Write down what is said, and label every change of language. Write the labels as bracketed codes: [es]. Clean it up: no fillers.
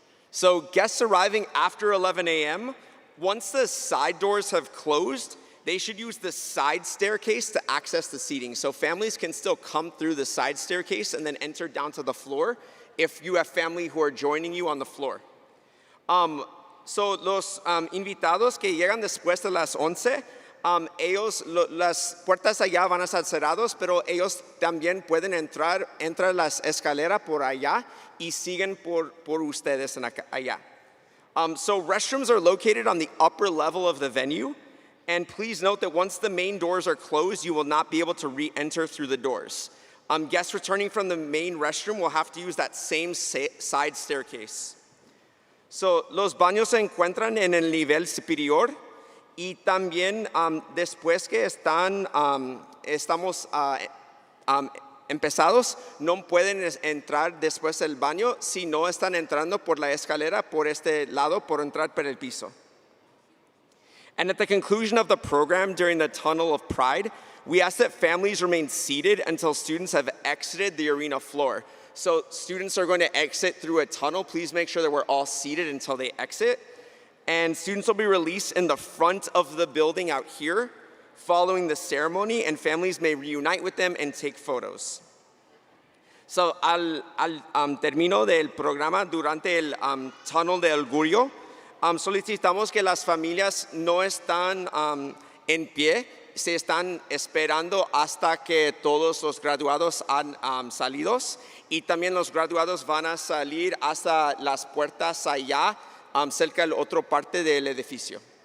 [en] So guests arriving after 11 a.m., once the side doors have closed, they should use the side staircase to access the seating. So families can still come through the side staircase and then enter down to the floor if you have family who are joining you on the floor. [es] So los invitados que llegan después de las 11, las puertas allá van a estar cerrados, pero ellos también pueden entrar las escaleras por allá y siguen por ustedes allá. [en] So restrooms are located on the upper level of the venue, and please note that once the main doors are closed, you will not be able to re-enter through the doors. Guests returning from the main restroom will have to use that same side staircase. [es] So los baños se encuentran en el nivel superior. Y también después que estamos empezados, no pueden entrar después del baño si no están entrando por la escalera por este lado, por entrar por el piso. [en] And at the conclusion of the program during the Tunnel of Pride, we ask that families remain seated until students have exited the arena floor. So students are going to exit through a tunnel. Please make sure that we're all seated until they exit. And students will be released in the front of the building out here following the ceremony, and families may reunite with them and take photos. [es] So al término del programa, durante el Tunnel de Orgullo, solicitamos que las familias no están en pie, se están esperando hasta que todos los graduados han salido, y también los graduados van a salir hasta las puertas allá, cerca de la otra parte del edificio.